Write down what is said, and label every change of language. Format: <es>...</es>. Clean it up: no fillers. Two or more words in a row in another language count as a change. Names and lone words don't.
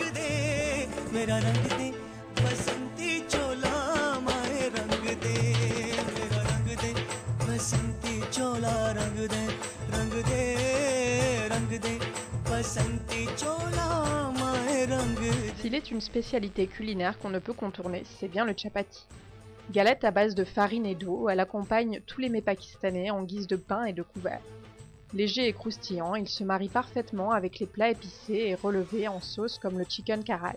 <hi>दे मेरा रंग दे बसंती चोला माए रंग दे मेरा रंग दे बसंती चोला रंग दे बसंती चोला माए रंग दे.</hi> <fr>S'il est une spécialité culinaire qu'on ne peut contourner, c'est bien le chapati. Galette à base de farine et d'eau, elle accompagne tous les mets pakistanais en guise de pain et de couvert. Léger et croustillant, il se marie parfaitement avec les plats épicés et relevés en sauce comme le chicken karai.</fr>